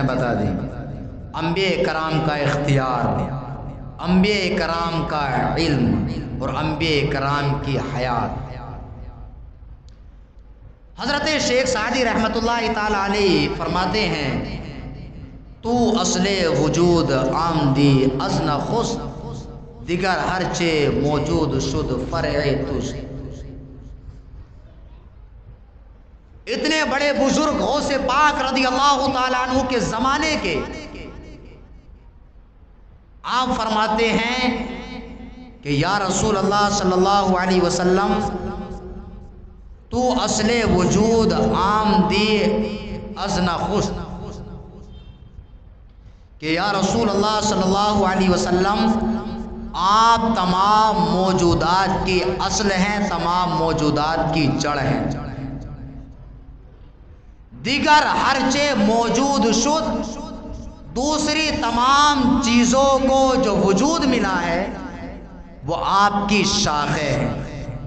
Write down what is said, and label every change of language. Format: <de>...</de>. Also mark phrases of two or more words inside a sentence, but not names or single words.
<ur>بتا دی، انبیاء کرام کا اختیار، انبیاء کرام کا علم، اور انبیاء کرام کی حیات۔ حضرت شیخ سعدی رحمۃ اللہ تعالی علیہ فرماتے ہیں</ur> <fa>تو اصل وجود آمدی از نخست، دیگر ہرچے موجود شد فرع توست۔</fa> <ur>اتنے بڑے بزرگ غوث پاک رضی اللہ تعالیٰ عنہ کے زمانے کے آپ فرماتے ہیں کہ یا رسول اللہ صلی اللہ علیہ وسلم</ur> <fa>تو اصل وجود آمدی از نخست،</fa> <ur>کہ یا رسول اللہ صلی اللہ علیہ وسلم آپ تمام موجودات کی اصل ہیں، تمام موجودات کی جڑ ہیں۔</ur> <fa>دیگر ہرچے موجود شد،</fa> <ur>دوسری تمام چیزوں کو جو وجود ملا ہے وہ آپ کی شاخیں ہیں۔</ur>